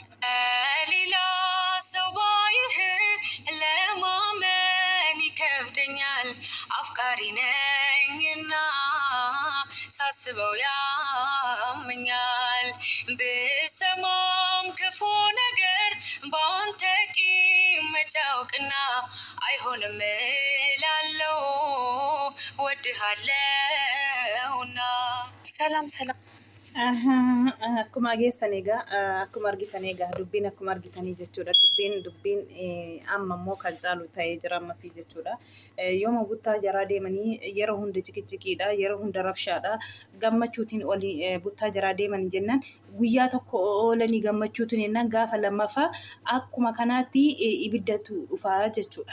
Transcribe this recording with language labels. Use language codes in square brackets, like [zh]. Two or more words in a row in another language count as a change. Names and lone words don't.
[am] ሌላ ሰው ባይህ ለማመን ይከብደኛል። አፍቃሪ ነኝና ሳስበው ያመኛል። ብሰማም ክፉ ነገር በአንተ ቂም መጫወቅና አይሆንም እላለው ወድሃለሁና። ሰላም ሰላም። [om] akkuma geessan egaa akkuma argitan egaa dubbiin akkuma argitanii jechuudha. Dubbiin amma immoo kan caalu ta'ee jira ammasii jechuudha. Yooma buttaa jaraa deemanii yeroo hunda cikichikiidha, yeroo hunda rabshaadha. Gammachuutiin olii buttaa jaraa deemanii jennaan guyyaa tokko oolanii gammachuutiin jennaan gaafa lammaffaa akkuma kanaatti ibiddatu dhufaa jechuudha.